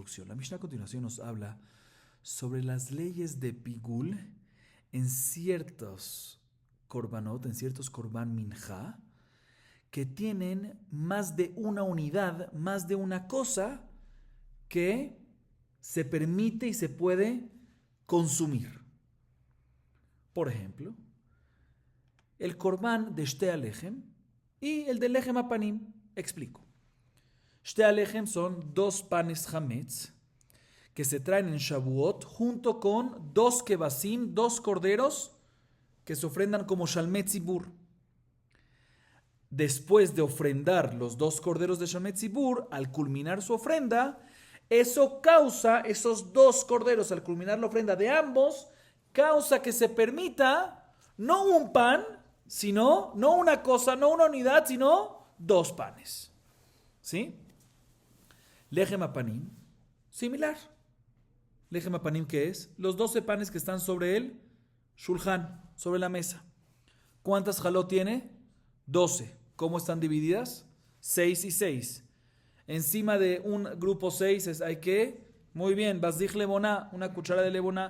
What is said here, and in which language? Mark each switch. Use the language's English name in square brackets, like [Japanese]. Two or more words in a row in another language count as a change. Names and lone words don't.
[Spanish] La Mishnah a continuación nos habla sobre las leyes de Pigul en ciertos korbanot, en ciertos [Hebrew] korban minja, [Spanish] que tienen más de una unidad, más de una cosa que se permite y se puede consumir. Por ejemplo, el korban de [Hebrew] Shte Alejem [Spanish] y el de [Hebrew] Lechem Apanim. [Spanish] Explico. [Hebrew] Shte Alejem [Spanish] son 2 panes hametz que se traen en Shavuot junto con 2 kebasim, 2 corderos que se ofrendan como [Hebrew] Shalmet Zibur. [Spanish] Después de ofrendar los 2 corderos de [Hebrew] Shalmet Zibur, [Spanish] al culminar su ofrenda, eso causa, esos 2 corderos, al culminar la ofrenda de ambos, causa que se permita no un pan, sino, no una cosa, no una unidad, sino 2 panes. ¿Sí? [Hebrew] Lechem Apanim, similar. Lechem Apanim, [Spanish] ¿qué es? Los 12 panes que están sobre el shulchan, sobre la mesa. ¿Cuántas jalot tiene? 12. ¿Cómo están divididas? 6 y 6. Encima de un grupo 6 hay que, muy bien, [Hebrew] basdij leboná, [Spanish] una cuchara de leboná.